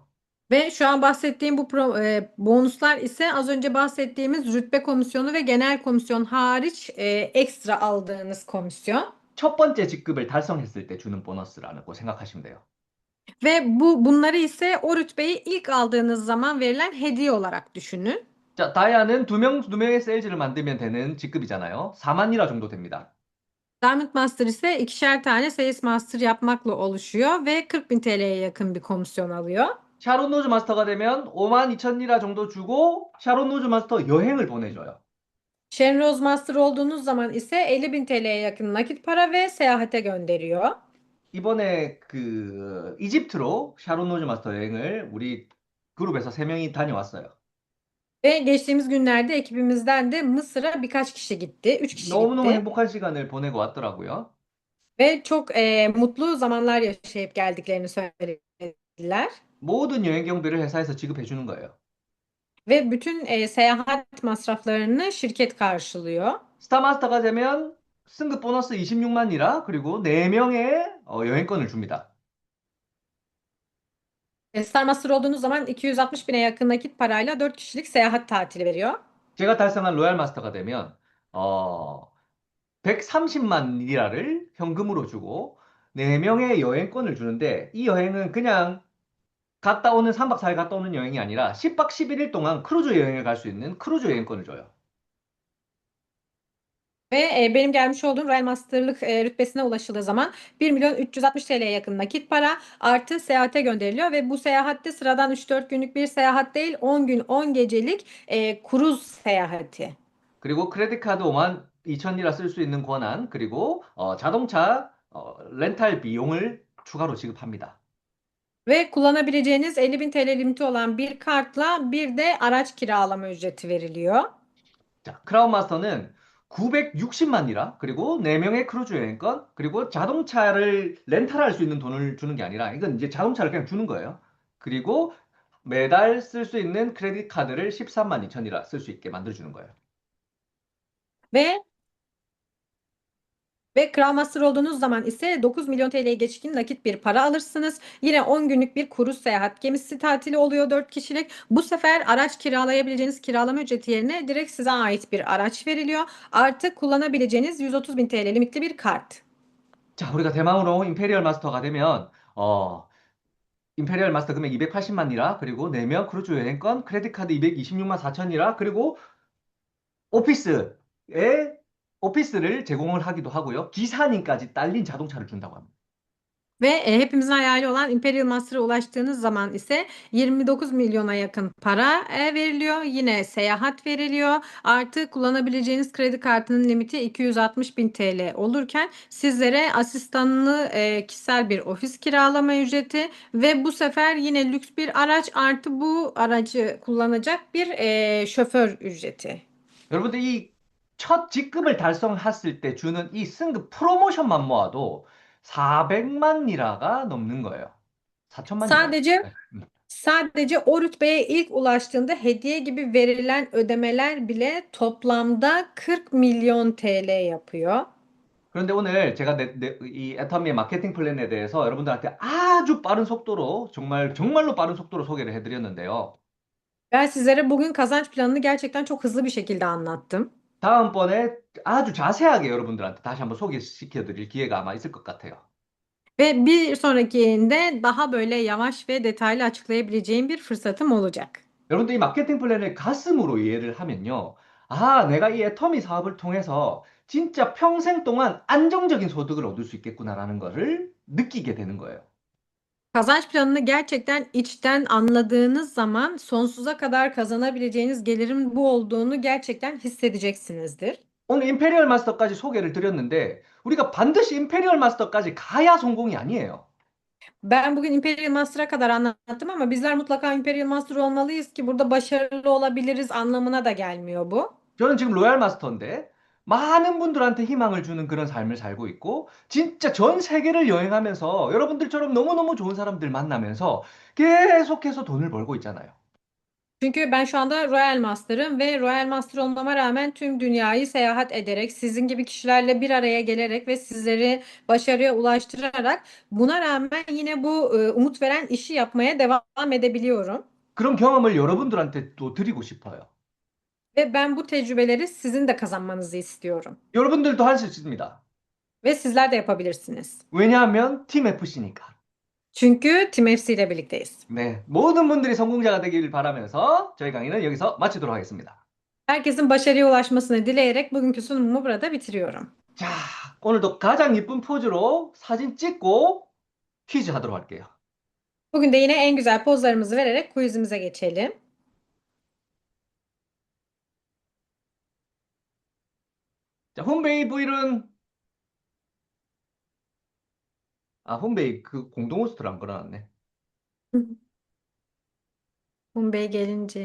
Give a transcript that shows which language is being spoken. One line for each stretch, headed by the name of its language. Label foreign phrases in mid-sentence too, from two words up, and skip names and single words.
Turkish: Ve şu an bahsettiğim bu bonuslar ise az önce bahsettiğimiz rütbe komisyonu ve genel komisyon hariç ekstra aldığınız komisyon.
Korean: 첫 번째 직급을 달성했을 때 주는 보너스라고 생각하시면 돼요.
Turkish: Ve bunları ise o rütbeyi ilk aldığınız zaman verilen hediye olarak düşünün.
Korean: 자, 다이아는 두 명의 세일즈를 만들면 되는 직급이잖아요. 4만 리라 정도 됩니다.
Turkish: Diamond Master ise ikişer tane Sales Master yapmakla oluşuyor ve 40 bin TL'ye yakın bir komisyon alıyor.
Korean: 샤론 노즈 마스터가 되면 5만 2천 리라 정도 주고 샤론 노즈 마스터 여행을 보내줘요.
Turkish: Sharon Rose Master olduğunuz zaman ise 50 bin TL'ye yakın nakit para ve seyahate gönderiyor.
Korean: 이번에 그 이집트로 샤론 노즈 마스터 여행을 우리 그룹에서 3명이 다녀왔어요.
Turkish: Ve geçtiğimiz günlerde ekibimizden de Mısır'a birkaç kişi gitti. 3 kişi
Korean: 너무너무
Turkish: gitti.
Korean: 행복한 시간을 보내고 왔더라고요.
Turkish: Ve çok mutlu zamanlar yaşayıp geldiklerini söylediler.
Korean: 모든 여행 경비를 회사에서 지급해 주는 거예요.
Turkish: Ve bütün seyahat masraflarını şirket karşılıyor.
Korean: 스타마스터가 되면 승급 보너스 26만 리라 그리고 4명의 여행권을 줍니다.
Turkish: Star Master olduğunuz zaman 260 bine yakın nakit parayla 4 kişilik seyahat tatili veriyor.
Korean: 제가 달성한 로얄 마스터가 되면 130만 리라를 현금으로 주고 4명의 여행권을 주는데 이 여행은 그냥 갔다 오는 3박 4일 갔다 오는 여행이 아니라 10박 11일 동안 크루즈 여행을 갈 수 있는 크루즈 여행권을 줘요.
Turkish: Ve benim gelmiş olduğum Royal Master'lık rütbesine ulaşıldığı zaman 1 milyon 360 TL'ye yakın nakit para artı seyahate gönderiliyor ve bu seyahatte sıradan 3-4 günlük bir seyahat değil 10 gün 10 gecelik kruz seyahati.
Korean: 그리고 크레딧 카드 5만 2천 리라 쓸 수 있는 권한 그리고 자동차 렌탈 비용을 추가로 지급합니다.
Turkish: Ve kullanabileceğiniz 50 bin TL limiti olan bir kartla bir de araç kiralama ücreti veriliyor.
Korean: 자, 크라운 마스터는 960만 리라, 그리고 4명의 크루즈 여행권, 그리고 자동차를 렌탈할 수 있는 돈을 주는 게 아니라, 이건 이제 자동차를 그냥 주는 거예요. 그리고 매달 쓸 수 있는 크레딧 카드를 13만 2천 리라 쓸 수 있게 만들어주는 거예요.
Turkish: Ve Kral Master olduğunuz zaman ise 9 milyon TL'ye geçkin nakit bir para alırsınız. Yine 10 günlük bir kruz seyahat gemisi tatili oluyor 4 kişilik. Bu sefer araç kiralayabileceğiniz kiralama ücreti yerine direkt size ait bir araç veriliyor. Artı kullanabileceğiniz 130 bin TL limitli bir kart.
Korean: 자, 우리가 대망으로 임페리얼 마스터가 되면, 임페리얼 마스터 금액 280만 리라, 그리고 4명 크루즈 여행권, 크레딧 카드 226만 4천 리라, 그리고 오피스에 오피스를 제공을 하기도 하고요. 기사님까지 딸린 자동차를 준다고 합니다.
Turkish: Ve hepimizin hayali olan Imperial Master'a ulaştığınız zaman ise 29 milyona yakın para veriliyor. Yine seyahat veriliyor. Artı kullanabileceğiniz kredi kartının limiti 260 bin TL olurken sizlere asistanlı kişisel bir ofis kiralama ücreti ve bu sefer yine lüks bir araç artı bu aracı kullanacak bir şoför ücreti.
Korean: 여러분들 이 첫 직급을 달성했을 때 주는 이 승급 프로모션만 모아도 400만 리라가 넘는 거예요. 4천만 리라.
Turkish: Sadece Sadece o rütbeye ilk ulaştığında hediye gibi verilen ödemeler bile toplamda 40 milyon TL yapıyor.
Korean: 그런데 오늘 제가 이 애터미의 마케팅 플랜에 대해서 여러분들한테 아주 빠른 속도로, 정말로 빠른 속도로 소개를 해드렸는데요.
Turkish: Ben sizlere bugün kazanç planını gerçekten çok hızlı bir şekilde anlattım.
Korean: 다음번에 아주 자세하게 여러분들한테 다시 한번 소개시켜 드릴 기회가 아마 있을 것 같아요.
Turkish: Ve bir sonrakinde daha böyle yavaş ve detaylı açıklayabileceğim bir fırsatım olacak.
Korean: 여러분들 이 마케팅 플랜을 가슴으로 이해를 하면요. 아, 내가 이 애터미 사업을 통해서 진짜 평생 동안 안정적인 소득을 얻을 수 있겠구나라는 것을 느끼게 되는 거예요.
Turkish: Kazanç planını gerçekten içten anladığınız zaman sonsuza kadar kazanabileceğiniz gelirin bu olduğunu gerçekten hissedeceksinizdir.
Korean: 오늘 임페리얼 마스터까지 소개를 드렸는데 우리가 반드시 임페리얼 마스터까지 가야 성공이 아니에요.
Turkish: Ben bugün Imperial Master'a kadar anlattım ama bizler mutlaka Imperial Master olmalıyız ki burada başarılı olabiliriz anlamına da gelmiyor bu.
Korean: 저는 지금 로얄 마스터인데 많은 분들한테 희망을 주는 그런 삶을 살고 있고 진짜 전 세계를 여행하면서 여러분들처럼 너무너무 좋은 사람들 만나면서 계속해서 돈을 벌고 있잖아요.
Turkish: Çünkü ben şu anda Royal Master'ım ve Royal Master olmama rağmen tüm dünyayı seyahat ederek, sizin gibi kişilerle bir araya gelerek ve sizleri başarıya ulaştırarak buna rağmen yine bu umut veren işi yapmaya devam edebiliyorum.
Korean: 그런 경험을 여러분들한테 또 드리고 싶어요.
Turkish: Ve ben bu tecrübeleri sizin de kazanmanızı istiyorum.
Korean: 여러분들도 할 수 있습니다.
Turkish: Ve sizler de yapabilirsiniz.
Korean: 왜냐하면 팀 FC니까.
Turkish: Çünkü Team FC ile birlikteyiz.
Korean: 네, 모든 분들이 성공자가 되길 바라면서 저희 강의는 여기서 마치도록 하겠습니다.
Turkish: Herkesin başarıya ulaşmasını dileyerek bugünkü sunumumu burada bitiriyorum.
Korean: 자, 오늘도 가장 이쁜 포즈로 사진 찍고 퀴즈 하도록 할게요.
Turkish: Bugün de yine en güzel pozlarımızı vererek quizimize geçelim.
Korean: 자, 홈베이 브이는 홈베이 그 공동 호스트를 안 걸어놨네.
Turkish: Bey gelince